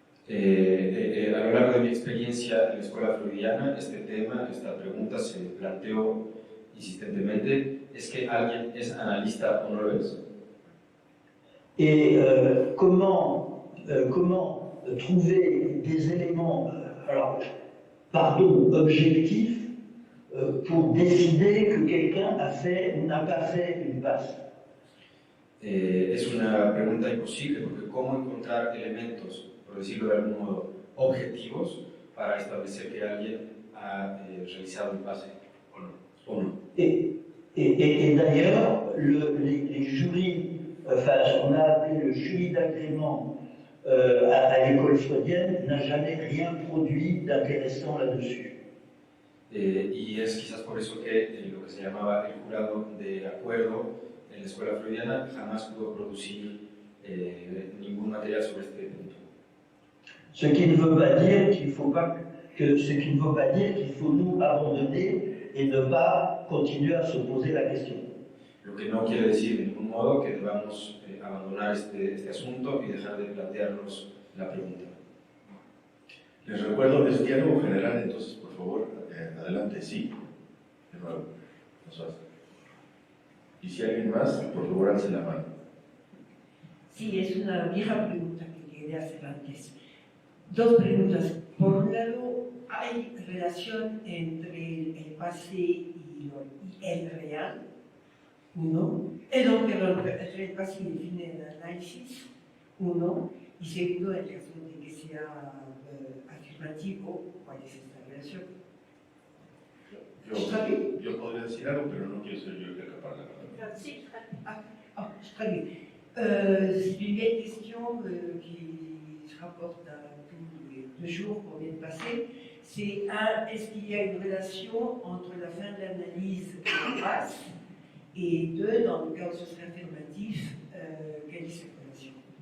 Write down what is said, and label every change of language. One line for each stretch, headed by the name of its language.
Spanish: A lo largo de mi experiencia en la escuela freudiana, este tema, esta pregunta se planteó insistentemente: ¿es que alguien es analista o no lo es?
French: Et comment trouver des éléments, objectifs, pour décider que quelqu'un a fait ou n'a pas fait une passe?
Spanish: Es una pregunta imposible, porque ¿cómo encontrar elementos, por decirlo de algún modo, objetivos para establecer que alguien ha realizado un pase o no?
French: Et d'ailleurs, les jurys, ce qu'on a appelé le jury d'agrément à l'école freudienne, n'a jamais rien produit d'intéressant là-dessus.
Spanish: Y es quizás por eso que lo que se llamaba el jurado de acuerdo en la escuela freudiana jamás pudo producir ningún material sobre este punto.
French: Ce qui ne veut pas dire qu'il faut nous abandonner et ne pas continuer à se poser la question.
Spanish: Lo que no quiere decir de ningún modo que debamos abandonar este asunto y dejar de plantearnos la pregunta. Les recuerdo, es diálogo general, entonces por favor, adelante, sí, de nuevo, y si alguien más, por favor, alce la mano. Sí, es una vieja pregunta que quería hacer antes. Dos preguntas. Por un lado, ¿hay relación entre el pase y el real? Uno. Perdón, entre el pase y el fin del análisis. Uno. Y segundo, en caso de que sea afirmativo, ¿cuál es esta relación? Yo podría decir algo, pero no quiero ser yo el que acapara la palabra.
French: Sí, très bien. C'est une vieille question qui se rapporte à tous les 2 jours qu'on vient de passer. C'est est-ce qu'il y a une relation entre la fin de l'analyse et la passe? Et 2, dans le cas où ce serait affirmatif, quelle est cette relation?